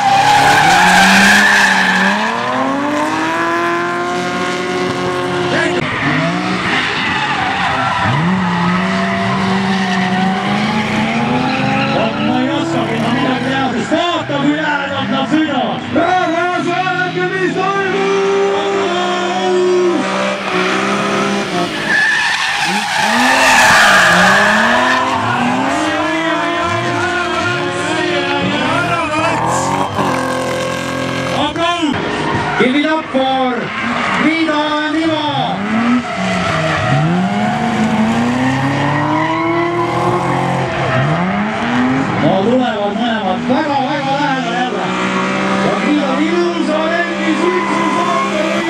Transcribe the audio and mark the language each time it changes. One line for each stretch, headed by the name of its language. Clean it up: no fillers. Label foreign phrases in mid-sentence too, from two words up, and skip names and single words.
Estonian: Ma ei oskagi midagi teha, sest vaata, kui lähedalt nad sõidavad. Rahvas, vaadake, mis toimub!
English: Give it up for Liida and Ivo!
Estonian: No tulevad mõlemad väga lähedal jälle. Ja Liida ilusa lengi suitsu saada.